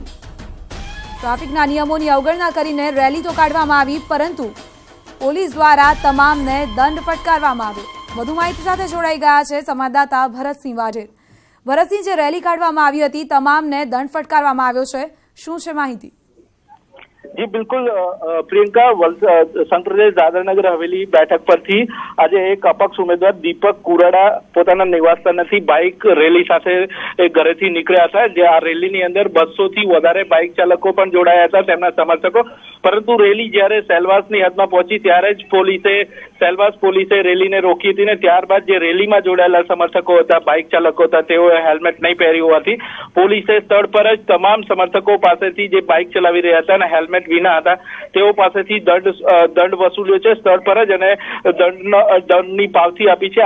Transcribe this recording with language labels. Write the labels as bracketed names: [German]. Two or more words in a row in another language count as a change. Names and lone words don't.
[Gujarati] ટ્રાફિકના નિયમોની અવગણના કરીને રેલી તો કાઢવામાં આવી, પરંતુ પોલીસ દ્વારા તમામને દંડ ફટકારવામાં આવ્યો। વધુ માહિતી સાથે જોડાઈ ગયા છે સંવાદદાતા ભરતસિંહ વાઢેર। ભરતસિંહ, જે રેલી કાઢવામાં આવી હતી તમામને દંડ ફટકારવામાં આવ્યો છે, શું છે માહિતી? જી બિલકુલ પ્રિયંકા, સંઘ પ્રદેશ દાદરનગર હવેલી બેઠક પરથી આજ એક અપક્ષ ઉમેદવાર દીપક કુરાડા પોતાના નિવાસસ્થાનેથી બાઇક રેલી સાથે ઘરેથી નીકળ્યા હતા। જે આ રેલીની અંદર 200 થી વધારે બાઇક ચાલકો પણ જોડાયા હતા, તેમના સમર્થકો। પરંતુ રેલી જ્યારે સેલવાસની હદમાં પહોંચી ત્યારે જ સેલવાસ પોલીસે રેલીને રોકી હતી ને ત્યારબાદ જે રેલીમાં જોડાયેલા સમર્થકો હતા, બાઇક ચાલકો હતા, તેઓએ હેલ્મેટ નહીં પહેર્યું હોવાથી પોલીસે સ્થળ પર જ તમામ સમર્થકો પાસેથી જે બાઇક ચલાવી રહ્યા હતા અને હેલ્મેટ વિના હતા તેઓ પાસેથી દંડ વસૂલ્યો છે સ્થળ પર જ, અને દંડની પાવતી આપી છે।